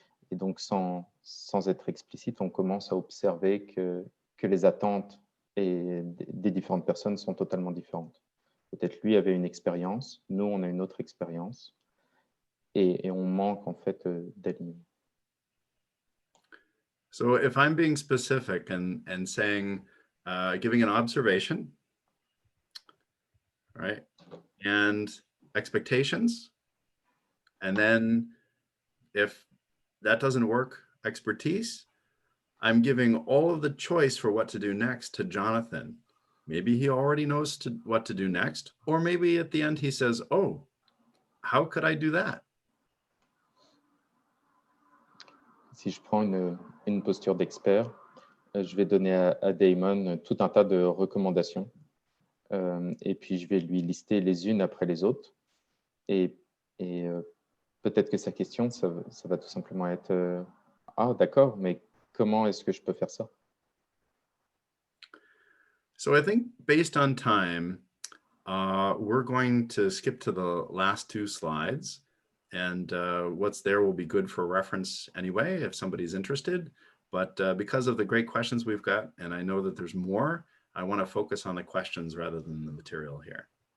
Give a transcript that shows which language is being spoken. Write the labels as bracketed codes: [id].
[fr] Et donc, sans être explicite, on commence à observer que les attentes des différentes personnes sont totalement différentes. Peut-être lui avait une expérience, nous, on a une autre expérience. Et on manque, en fait, d'alignement. [en] So if I'm being specific and saying, giving an observation, right, and expectations, and then if that doesn't work, expertise, I'm giving all of the choice for what to do next to Jonathan. Maybe he already knows what to do next, or maybe at the end he says, oh, how could I do that? [fr] Si je prends une posture d'expert, je vais donner à Damon tout un tas de recommandations. Et puis, je vais lui lister les unes après les autres. Et peut-être que sa question, ça va tout simplement être ah, d'accord, mais comment est-ce que je peux faire ça? [en] So I think based on time, we're going to skip to the last two slides. And what's there will be good for reference anyway, if somebody's interested. But because of the great questions we've got, and I know that there's more, I want to focus on the questions rather than the material here.